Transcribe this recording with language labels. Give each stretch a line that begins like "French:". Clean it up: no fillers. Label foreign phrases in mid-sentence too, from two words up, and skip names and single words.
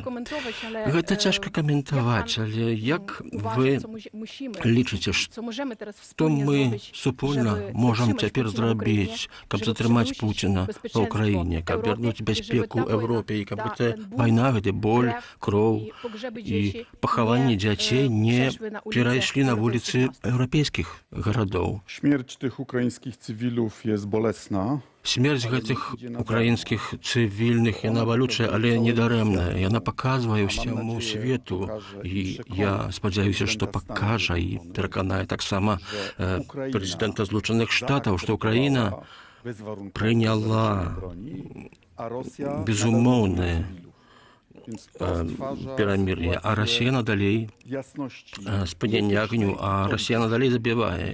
Belarusian: Гэта цяжка каментаваць, але як вы лічыце, што мы супольна можам цяпер зрабіць, каб затрымаць Пуціна па ўкраіне, каб вярнуць бяспеку Европе, і каб гэта вайна, гэта боль, кроў і пахаванне дзяцей не перайшлі на вуліцы еўрапейскіх гарадоў.
Polish: Śmierć tych ukraińskich cywilów jest bolesna.
Belarusian: Смерць гэтых украінскіх цывільных, яна балючая, але недарэмная. Яна паказвае ўсяму свету, і я спадзяюся, што пакажа і пераканае таксама прэзідэнта Злучаных Штатаў, што Украіна прыняла безумоўнае перамір'е, а Расія надалей спынення агню, а Расія надалей забівае.